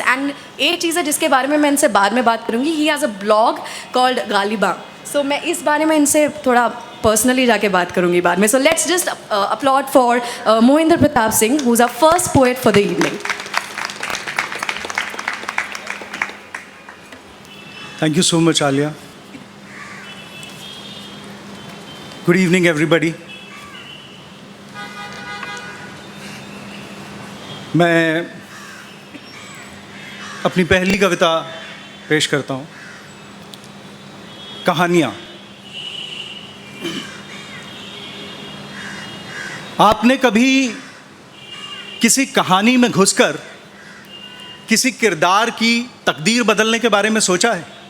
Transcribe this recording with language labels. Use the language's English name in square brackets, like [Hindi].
[Hindi] And एक चीज़ है जिसके बारे में मैं इनसे बाद में बात करूँगी. [English] He has a blog called Galiba. [Hindi] So मैं इस बारे में इनसे थोड़ा पर्सनली जाके बात करूँगी बाद में. [English] So let's just applaud for Mohinder Pratap Singh, who's our first poet for the evening. Thank you so much, Alia. Good evening, everybody. [Hindi] मैं अपनी पहली कविता पेश करता हूँ. कहानियाँ. आपने कभी किसी कहानी में घुसकर किसी किरदार की तकदीर बदलने के बारे में सोचा है?